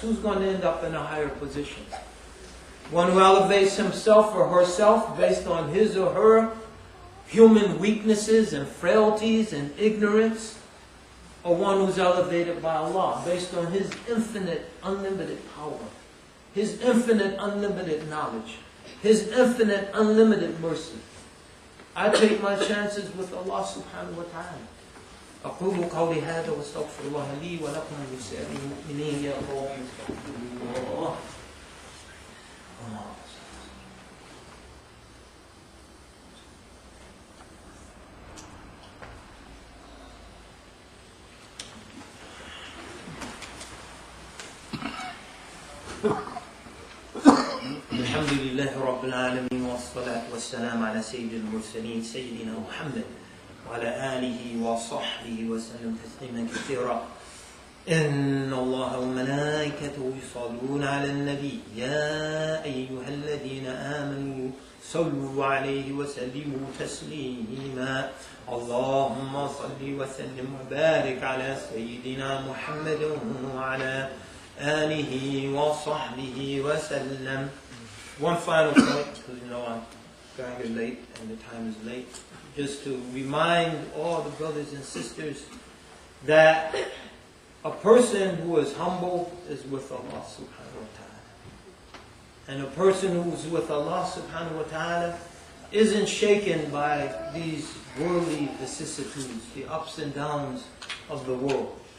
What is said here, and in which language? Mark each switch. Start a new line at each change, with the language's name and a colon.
English: Who's going to end up in a higher position? One who elevates himself or herself based on his or her human weaknesses and frailties and ignorance, or one who's elevated by Allah based on His infinite, unlimited power, His infinite, unlimited knowledge, His infinite, unlimited mercy. I take my chances with Allah subhanahu wa ta'ala.
Arabic: أقول قولي هذا واستغفر الله لي ولكم ولسائر المؤمنين يا الله استغفر الله. الحمد لله رب العالمين والصلاة والسلام على سيد المرسلين سيدنا محمد وعلى آله وصحبه وسلم تسليما كثيرا. إن الله وملائكته يصلون على النبي يا أيها الذين آمنوا صلوا عليه وسلموا تسليما. اللهم صل وسلم وبارك على سيدنا محمد وعلى آله وصحبه وسلم.
English: One final point, because you know I'm going here late and the time is late, just to remind all the brothers and sisters that a person who is humble is with Allah subhanahu wa ta'ala. And a person who is with Allah subhanahu wa ta'ala isn't shaken by these worldly vicissitudes, the ups and downs of the world.